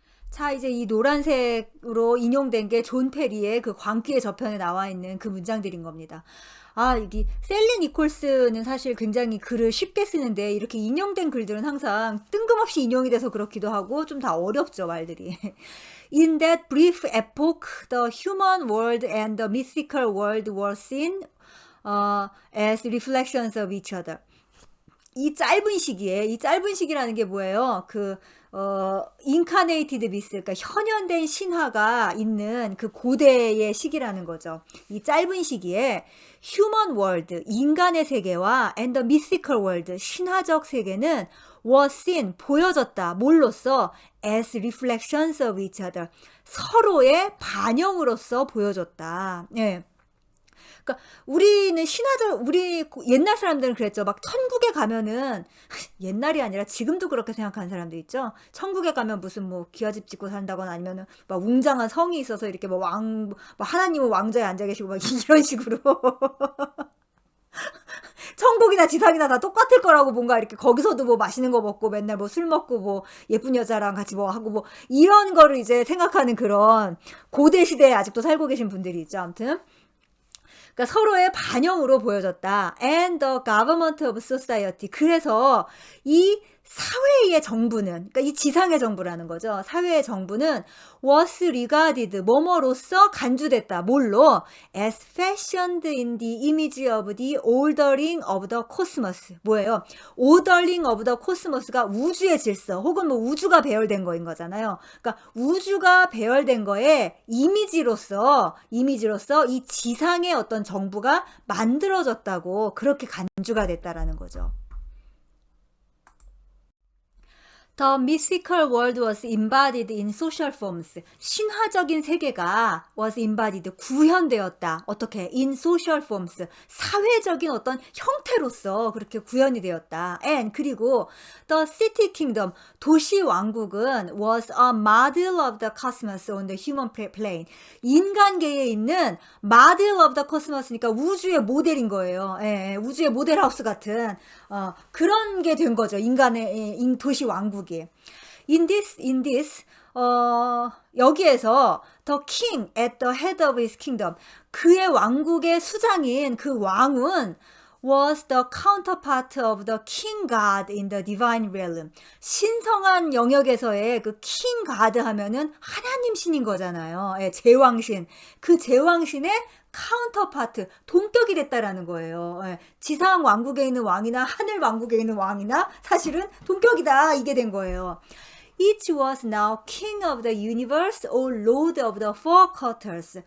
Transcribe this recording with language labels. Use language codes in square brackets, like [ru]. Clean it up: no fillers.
[ko] 자, 이제 이 노란색으로 인용된 게 존 페리의 그 광기의 저편에 나와 있는 그 문장들인 겁니다. 아, 이게 셀리 니콜스는 사실 굉장히 글을 쉽게 쓰는데 이렇게 인용된 글들은 항상 뜬금없이 인용이 돼서 그렇기도 하고 좀 다 어렵죠, 말들이. [en] In that brief epoch, the human world and the mythical world were seen as reflections of each other. [ko] 이 짧은 시기에, 이 짧은 시기라는 게 뭐예요? 인카네이티드 미스, 그러니까 현현된 신화가 있는 그 고대의 시기라는 거죠. 이 짧은 시기에 휴먼 월드, 인간의 세계와 [en] and the mythical world, [ko] 신화적 세계는 [en] was seen, [ko] 보여졌다. 뭘로써? [en] as reflections of each other. [ko] 서로의 반영으로서 보여졌다. 예. 그러니까 우리는 신화적 우리 옛날 사람들은 그랬죠. 막 천국에 가면은 옛날이 아니라 지금도 그렇게 생각하는 사람들 있죠. 천국에 가면 무슨 뭐 기와집 짓고 산다거나 아니면은 막 웅장한 성이 있어서 이렇게 뭐 하나님은 왕좌에 앉아 계시고 막 이런 식으로 천국이나 지상이나 다 똑같을 거라고 뭔가 이렇게 거기서도 뭐 맛있는 거 먹고 맨날 뭐 술 먹고 뭐 예쁜 여자랑 같이 뭐 하고 뭐 이런 거를 이제 생각하는 그런 고대 시대에 아직도 살고 계신 분들이 있죠. 아무튼 그러니까 서로의 반영으로 보여졌다. [en] And the government of society. [ko] 그래서 이 사회의 정부는, 그러니까 이 지상의 정부라는 거죠. 사회의 정부는 [en] was regarded, [ko] 뭐뭐로서 간주됐다. 뭘로? [en] as fashioned in the image of the ordering of the cosmos. [ko] 뭐예요? [en] ordering of the cosmos [ko] 가 우주의 질서, 혹은 뭐 우주가 배열된 거인 거잖아요. 그러니까 우주가 배열된 거에 이미지로서 이 지상의 어떤 정부가 만들어졌다고 그렇게 간주가 됐다라는 거죠. [en] The mythical world was embodied in social forms. [ko] 신화적인 세계가 [en] was embodied, [ko] 구현되었다. 어떻게? [en] In social forms. [ko] 사회적인 어떤 형태로서 그렇게 구현이 되었다. [en] And [ko] 그리고 [en] the city kingdom, [ko] 도시 왕국은 [en] was a model of the cosmos on the human plane. [ko] 인간계에 있는 [en] model of the cosmos [ko] 니까 우주의 모델인 거예요. 예, 우주의 모델하우스 같은 그런 게 된 거죠. 인간의 도시 왕국. [en] In this, [ko] 여기에서 [en] the king at the head of his kingdom, [ko] 그의 왕국의 수장인 그 왕은 [en] was the counterpart of the king god in the divine realm. [ko] 신성한 영역에서의 그 king god 하면은 하나님 신인 거잖아요. 예, 제왕신. 그 제왕신의 카운터파트, 동격이 됐다라는 거예요. 예, 지상 왕국에 있는 왕이나 하늘 왕국에 있는 왕이나 사실은 동격이다, 이게 된 거예요. [en] Each was now king of the universe or lord of the four quarters.